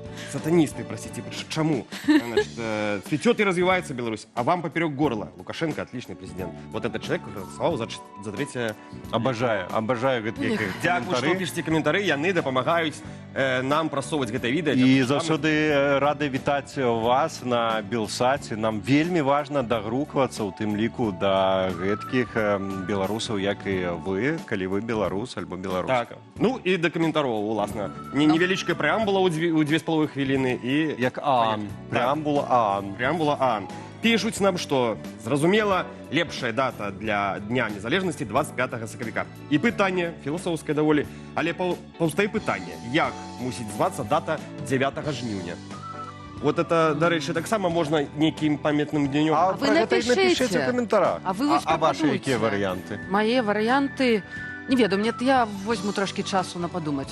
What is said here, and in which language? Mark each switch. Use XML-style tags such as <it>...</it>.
<ru>Сатанисты, простите, чему? Значит, цветет и развивается Беларусь, а вам поперек горла. Лукашенко отличный президент. Вот этот человек голосовал за третье...</ru> <be>Обожаю гэтыя каментары. Дякую, што пішце каментары, яны дапамагаюць нам прасоўваць гэтае відэа. І заўсёды рады вітаць вас на Белсаце. Нам вельмі важна дагруквацца, у тым ліку, да гэткіх беларусаў, як і вы, калі вы беларус альбо беларуска. Ну і да каментароў, уласна. Невялічкая преамбула ў 2,5 хвіліны і... Як ААН. Преамбула ААН. Преамбула ААН. Пишуць нам, што, зразумела, лепшая дата для Дня незалежнасці 25 сакавіка. І пытанне, філасофскае даволі, але паўстае пытанне, як мусіць звацца дата 9 жніўня.</be> <ru>Вот это,</ru> <be>дарэчы, таксама можна нейкім памятным днём. А вы напішыце ў каментарах. А вы вось</be> <ru>ваши</ru> <be>прапануйце. якія варыянты? Мае варыянты... Не ведаю, я возьму трошки часу на подумать.</be>